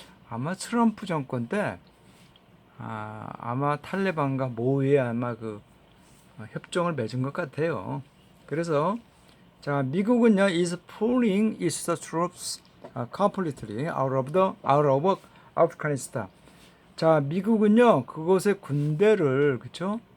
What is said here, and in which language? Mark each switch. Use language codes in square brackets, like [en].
[ko] 아마 트럼프 정권 때 아마 탈레반과 모의에 아마 그 협정을 맺은 것 같아요. 그래서 자, 미국은요 [en] is pulling its troops completely out of Afghanistan. [ko] 자, 미국은요 그곳의 군대를 그쵸?